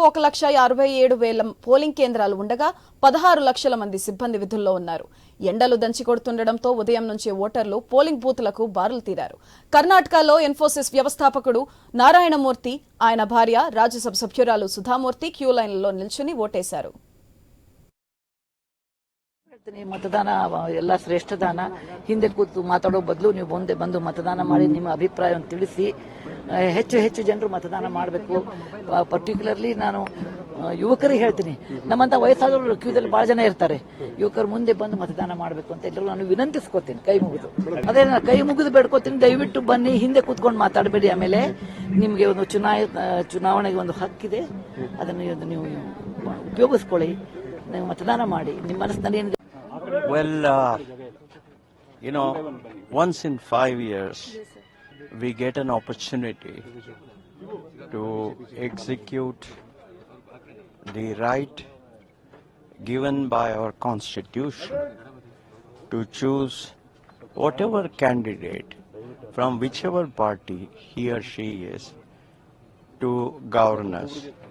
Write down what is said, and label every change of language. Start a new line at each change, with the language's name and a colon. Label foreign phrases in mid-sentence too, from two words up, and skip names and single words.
Telugu: 1,67,000 పోలింగ్ కేంద్రాలు ఉండగా 16 లక్షల మంది సిబ్బంది విధుల్లో ఉన్నారు. ఎండలు దంచి కొడుతుండటంతో ఉదయం నుంచే ఓటర్లు పోలింగ్ బూత్లకు బారులు తీరారు. కర్ణాటకలో ఇన్ఫోసిస్ వ్యవస్థాపకుడు నారాయణమూర్తి, ఆయన భార్య రాజ్యసభ సభ్యురాలు సుధామూర్తి క్యూ లైన్లలో నిల్చుని ఓటేశారు.
Kannada: ಮತದಾನ ಎಲ್ಲ ಶ್ರೇಷ್ಠ ದಾನ. ಹಿಂದೆ ಕೂತು ಮಾತಾಡೋ ಬದಲು ನೀವು ಮುಂದೆ ಬಂದು ಮತದಾನ ಮಾಡಿ ನಿಮ್ಮ ಅಭಿಪ್ರಾಯವನ್ನು ತಿಳಿಸಿ ಹೆಚ್ಚು ಹೆಚ್ಚು ಜನರು ಮತದಾನ ಮಾಡಬೇಕು. ಪರ್ಟಿಕ್ಯುಲರ್ಲಿ ನಾನು ಯುವಕರಿಗೆ ಹೇಳ್ತೀನಿ, ನಮ್ಮಂತ ವಯಸ್ಸಾದವರು ಕ್ಯೂದಲ್ಲಿ ಬಹಳ ಜನ ಇರ್ತಾರೆ. ಯುವಕರು ಮುಂದೆ ಬಂದು ಮತದಾನ ಮಾಡಬೇಕು ಅಂತ ಎಲ್ಲರೂ ನಾನು ವಿನಂತಿಸ್ಕೋತೀನಿ, ಕೈ ಮುಗಿದು. ಅದೇ ನಾನು ಕೈ ಮುಗಿದು ಬೇಡ್ಕೋತೀನಿ, ದಯವಿಟ್ಟು ಬನ್ನಿ, ಹಿಂದೆ ಕೂತ್ಕೊಂಡು ಮಾತಾಡಬೇಡಿ. ಆಮೇಲೆ ನಿಮಗೆ ಒಂದು ಚುನಾವಣೆಗೆ ಒಂದು ಹಕ್ಕಿದೆ, ಅದನ್ನು ನೀವು ಉಪಯೋಗಿಸ್ಕೊಳ್ಳಿ, ನೀವು ಮತದಾನ ಮಾಡಿ. ನಿಮ್ಮ ಮನಸ್ಸಿನಲ್ಲಿ
English: Well, once in 5 years, we get an opportunity to execute the right given by our Constitution to choose whatever candidate from whichever party he or she is to govern us.